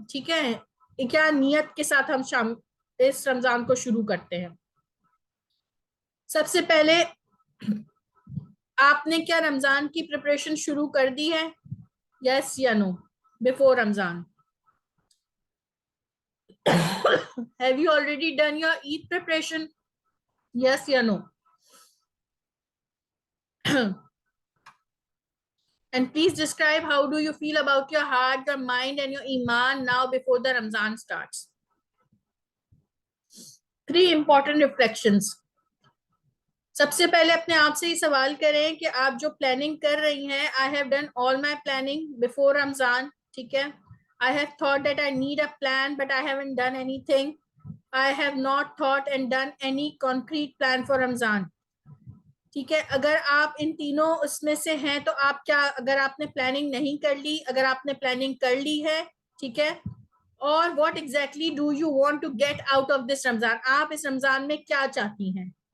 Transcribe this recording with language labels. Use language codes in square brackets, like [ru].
[ur] ٹھیک ہے, کیا نیت کے ساتھ ہم اس رمضان کو شروع کرتے ہیں. سب سے پہلے آپ نے کیا رمضان کی پریپریشن شروع کر دی ہے, [en] Yes یا no, before Ramzan. Have you already done your Eid preparation? Yes or no? And please describe how do you feel about your heart, your mind and your iman now before the Ramzan starts. 3 important reflections. [ur] سب سے پہلے اپنے آپ سے ہی سوال کریں کہ آپ جو پلاننگ کر رہی ہیں, [en] I have done all my planning before Ramzan. [ur] ٹھیک ہے, [en] I have thought that I need a plan but I haven't done anything. I have not thought and done any concrete plan for Ramzan. [ur] ٹھیک ہے, اگر آپ ان تینوں اس میں سے ہیں تو آپ کیا, اگر آپ نے پلاننگ نہیں کر لی, اگر آپ نے پلاننگ کر لی ہے, ٹھیک ہے, اور [en] what exactly do you want to get out of this [ur] رمضان, آپ اس رمضان میں کیا چاہتی ہیں.